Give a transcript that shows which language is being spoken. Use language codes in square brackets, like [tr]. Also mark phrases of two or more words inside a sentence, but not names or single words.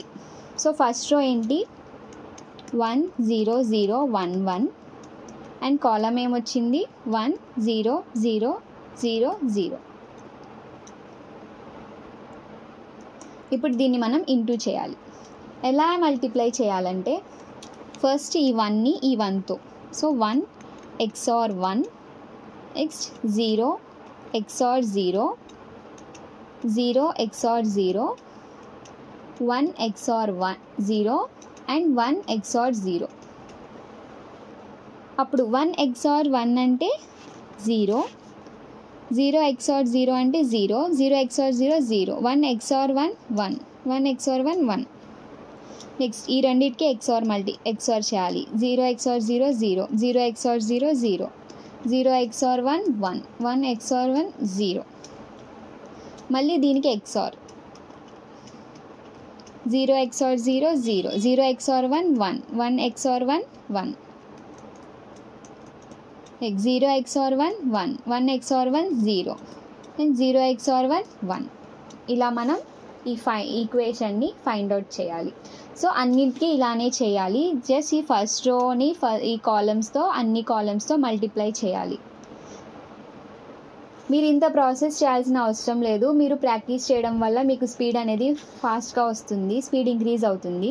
[te] సో [en] first row [te] ఏంటి, 1 0 0 1 1, [en] and column [te] ఏమొచ్చింది 1 0 0 0 0. ఇప్పుడు దీన్ని మనం ఇంటూ చేయాలి. ఎలా మల్టిప్లై చేయాలంటే ఫస్ట్ ఈ 1ని ఈ 1తో, సో 1 XOR 1, నెక్స్ట్ 0 XOR 0, 0 XOR 0, 1 XOR 1 0, అండ్ 1 XOR 0. అప్పుడు 1 XOR 1 అంటే 0, 0 XOR 0 అంటే 0, 0 XOR 0 0, 1 XOR 1 1, 1 XOR 1 1. నెక్స్ట్ ఈ రెండింటికి XOR చేయాలి. 0 XOR 0 0, 0 XOR 0 0, 0 XOR 1 1, 1 XOR 1 0. మళ్ళీ దీనికి XOR 0 XOR 0 0, 0 XOR 1 1, 1 XOR 1 1. నెక్స్ట్ 0 XOR 1 1, 1 XOR 1 0, అండ్ 0 XOR 1 1. ఇలా మనం ఈ ఈక్వేషన్ని [en] find out [te] చేయాలి. సో అన్నిటికీ ఇలానే చేయాలి. జస్ట్ ఈ [en] first row [te] ఈ కాలమ్స్తో అన్ని కాలమ్స్తో మల్టిప్లై చేయాలి. మీరు ఇంత ప్రాసెస్ చేయాల్సిన అవసరం లేదు. మీరు ప్రాక్టీస్ చేయడం వల్ల మీకు స్పీడ్ అనేది ఫాస్ట్గా వస్తుంది, [en] speed increase [te] అవుతుంది.